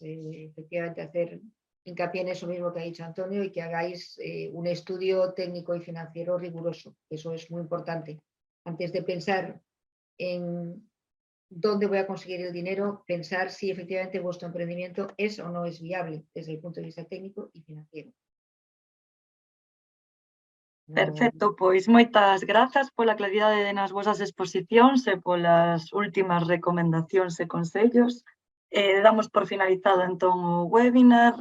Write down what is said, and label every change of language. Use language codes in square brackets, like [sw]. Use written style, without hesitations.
[es] Efectivamente, hacer hincapié en eso mismo que ha dicho Antonio y que hagáis un estudio técnico y financiero riguroso. Eso es muy importante. Antes de pensar en dónde voy a conseguir el dinero, pensar si efectivamente vuestro emprendimiento es o no es viable desde el punto de vista técnico y financiero. [gl] Perfecto, pois moitas grazas pola claridade nas vosas exposicións e polas últimas recomendacións e consellos. Damos por finalizado entón o webinar.